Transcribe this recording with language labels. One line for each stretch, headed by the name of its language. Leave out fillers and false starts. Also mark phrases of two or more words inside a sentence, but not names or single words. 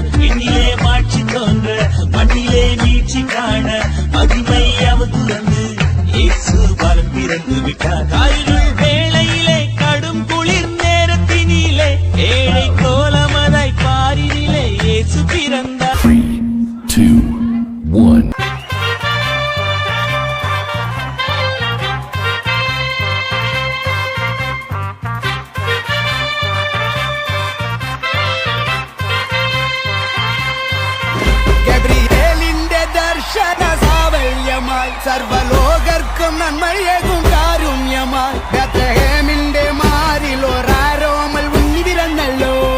Tamil: விண்ணிலே மாட்சி தோன்ற மண்ணிலே வீழ்ச்சி காண மகிமை அமர்ந்து வந்து இயேசு பாலன் பிறந்து விட்டார். காரிருள் வேளையிலே கடும் குளிர் நேரத்தினிலே ஏழை கோலமதாய் பாரினிலே இயேசு பிறந்தார். 3, 2, 1.
Malayalam: ഗബ്രിയേലിന്റെ ദർശന സാവല്യമായി സർവലോകർക്കും നന്മയേകും കാരുണ്യമായി ബേത്ലഹേമിന്റെ മാറിൽ ഒരാരോമൽ ഉണ്ണി പിറന്നല്ലോ.